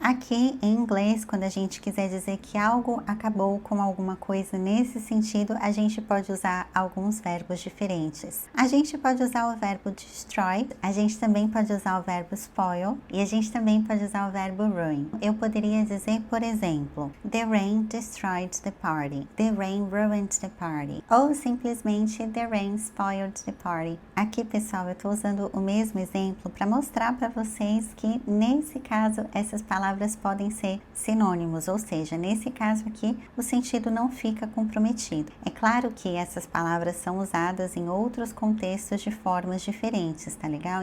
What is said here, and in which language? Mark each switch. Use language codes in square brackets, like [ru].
[pt] Aqui em inglês, quando a gente quiser dizer que algo acabou com alguma coisa nesse sentido, a gente pode usar alguns verbos diferentes. A gente pode usar o verbo destroy, a gente também pode usar o verbo spoil e a gente também pode usar o verbo ruin. Eu poderia dizer, por exemplo, [en] the rain destroyed the party. The rain ruined the party. [pt] Ou simplesmente [en] the rain spoiled the party. [pt] Aqui, pessoal, eu estou usando o mesmo exemplo para mostrar para vocês que, nesse caso, essas palavras podem ser sinônimos, ou seja, nesse caso aqui, o sentido não fica comprometido. É claro que essas palavras são usadas em outros contextos de formas diferentes, tá legal?